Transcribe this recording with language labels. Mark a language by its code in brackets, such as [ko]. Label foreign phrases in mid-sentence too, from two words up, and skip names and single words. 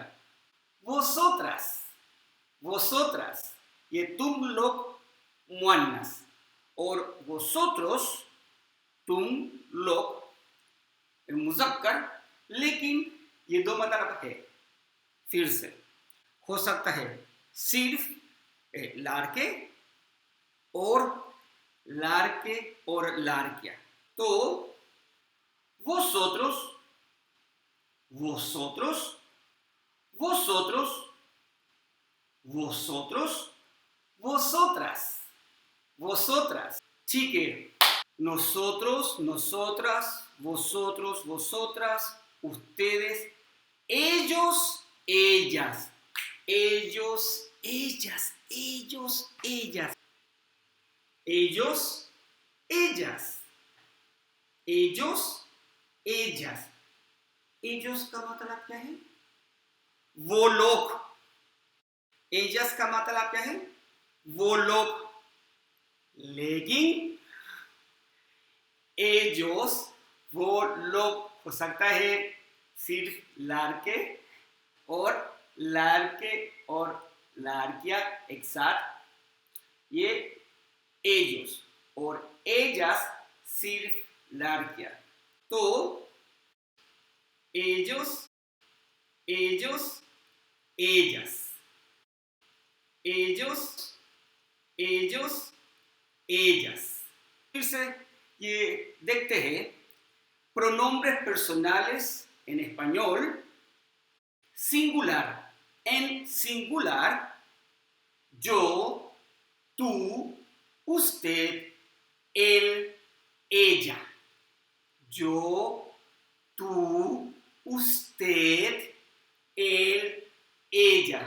[es] vosotras, vosotras [ur] یہ تم لوگ مؤنث، اور vosotros تم لوگ مذکر. لیکن یہ دو مطلب ہے. پھر سے ہو سکتا ہے صرف لڑکے اور لڑکیاں. [es] तो vosotros, vosotros, vosotros, vosotros, vosotras, vosotras, [ur] ٹھیک ہے. [es] nosotros, nosotras, vosotros, vosotras, ustedes, ellos, ellas, ellos, ellas, ellos, ellas, ellos, ellas, ellos, ellas, ellos [ur] کا مطلب کیا ہے? وہ لوگ۔ ellas کا مطلب کیا ہے? وہ لوگ۔ لیکن ellos، وہ لوگ ہو سکتا ہے صرف لڑکے اور لڑکیاں ایک ساتھ، یہ ellos، اور ellas صرف لڑکیاں. [es] तो ellos, ellos, ellas, ellos, ellos, ellas। [ur] پھر سے یہ دیکھتے ہیں [es] pronombres personales en español singular. En singular, yo, tú, usted, él, ella. Yo, tú, usted, él, ella.